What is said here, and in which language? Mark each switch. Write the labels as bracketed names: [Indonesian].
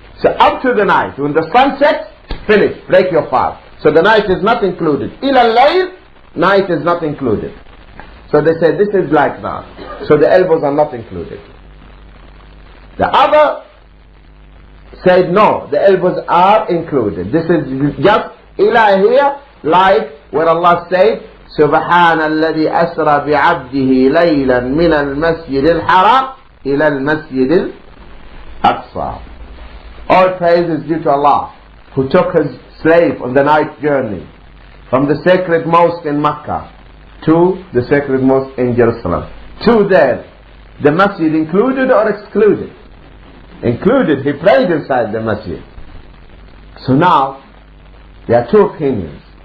[English] So up to the night, when the sun sets, finish, break your fast. So the night is not included. [Arabic] إلى الليل, [English] night is not included. So they said this is like that. So the elbows are not included. The other said no, the elbows are included. This is just ila here, like where Allah said [Arabic] سبحان الذي أسرى بعبده ليلا من المسجد الحرام إلى المسجد الأقصى. [English] All praise is due to Allah, who took his slave on the night journey from the sacred mosque in Mecca to the sacred mosque in Jerusalem. To there, the masjid included or excluded? Included. He prayed inside the masjid. So now there are two opinions.